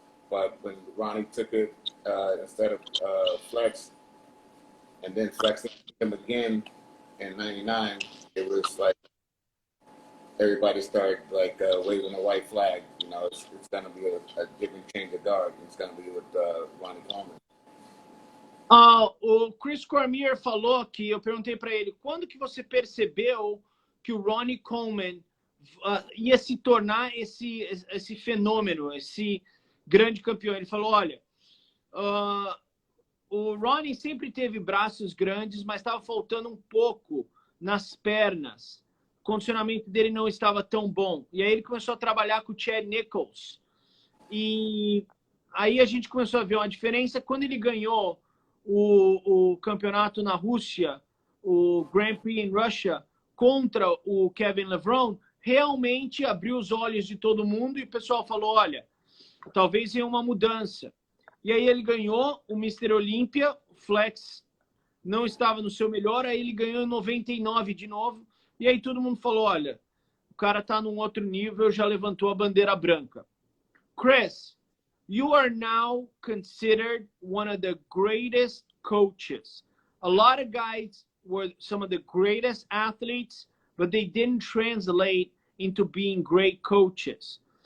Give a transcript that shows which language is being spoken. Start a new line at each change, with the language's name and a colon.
English: But when Ronnie took it instead of Flex, and then Flex took him again in 99, it was like everybody started waving a white flag. It's going to be a different change of guard. It's going to be with Ronnie Coleman.
Portuguese: O Chris Cormier falou que eu perguntei para ele quando que você percebeu que o Ronnie Coleman ia se tornar esse fenômeno, esse grande campeão. Ele falou, olha, o Ronnie sempre teve braços grandes, mas estava faltando um pouco nas pernas. O condicionamento dele não estava tão bom. E aí ele começou a trabalhar com o Chad Nichols. E aí a gente começou a ver uma diferença. Quando ele ganhou o campeonato na Rússia, o Grand Prix em Rússia, contra o Kevin Levrone, realmente abriu os olhos de todo mundo e o pessoal falou, olha, talvez tenha uma mudança. E aí ele ganhou o Mr. Olympia, o Flex não estava no seu melhor, aí ele ganhou em 99 de novo, e aí todo mundo falou, olha, o cara está num outro nível, já levantou a bandeira branca.
English: Chris, you are now considered one of the greatest coaches. A lot of guys were some of the greatest athletes, but they didn't translate into being great coaches.